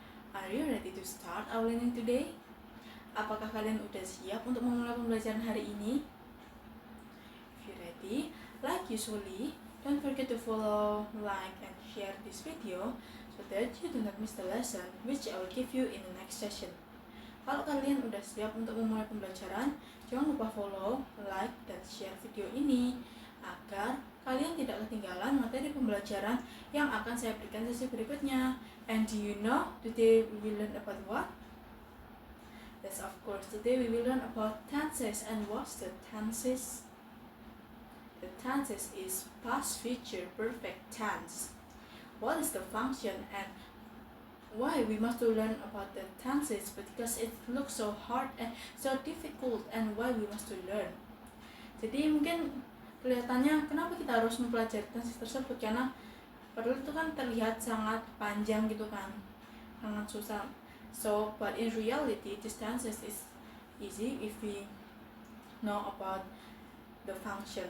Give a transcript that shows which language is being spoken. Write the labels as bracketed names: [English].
[English] Are you ready to start our learning today? [Indonesian] Apakah kalian udah siap untuk memulai pembelajaran hari ini? [English] If you ready, like usually, don't forget to follow, like, and share this video so that you do not miss the lesson which I will give you in the next session. [Indonesian] Kalau kalian udah siap untuk memulai pembelajaran, jangan lupa follow, like, dan share video ini agar kalian tidak ketinggalan materi pembelajaran yang akan saya berikan sesi berikutnya. [English] And do you know today we will learn about what? Yes, of course, today we will learn about tenses. And what's the tenses? The tenses is past, future, perfect tense. What is the function and why we must learn about the tenses? Because it looks so hard and so difficult, and why we must learn. [Indonesian] Jadi mungkin kelihatannya kenapa kita harus mempelajari tenses tersebut, karena padahal itu kan terlihat sangat panjang gitu kan, sangat susah. [English] So but in reality this tenses is easy if we know about the function.